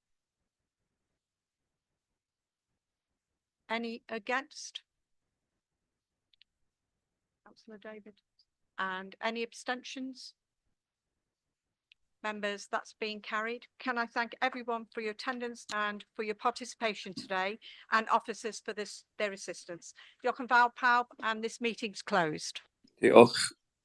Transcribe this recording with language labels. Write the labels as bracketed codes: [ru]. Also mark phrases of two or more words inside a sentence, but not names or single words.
[en] Any against? Councillor David. And any abstentions? Members, that's being carried. Can I thank everyone for your attendance and for your participation today, and officers for their assistance. [cy] Diolch yn fawr pawb, [en] and this meeting's closed. [cy] Diolch.